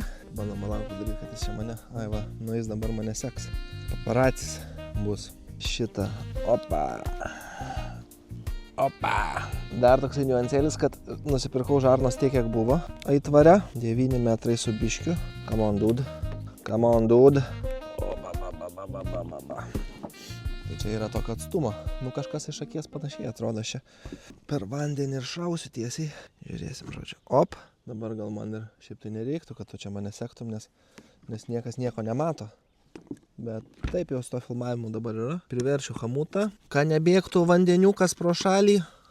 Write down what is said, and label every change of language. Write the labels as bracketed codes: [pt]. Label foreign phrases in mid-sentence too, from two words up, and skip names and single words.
[lt] Bandom malauką daryti, kad jis čia mane, nu jis dabar mane seks. Paparacis bus šitą, opa. Dar toksai niuansėlis, kad nusipirkau žarnos tiek, kiek buvo aitvare. 9 metrai su biškiu. [en] Come on, dude. [lt] Tai čia yra tokio atstumo. Nu kažkas iš akies panašiai atrodo čia. Per vandenį ir šausiu tiesiai. Žiūrėsim, žodžiu. Op. Dabar gal man ir šiaip tai nereiktų, kad tu čia mane sektum, nes niekas nieko nemato. Bet taip jau su to filmavimu dabar yra. Priverčiu hamutą, kad nebėgtų vandeniukas pro šalį.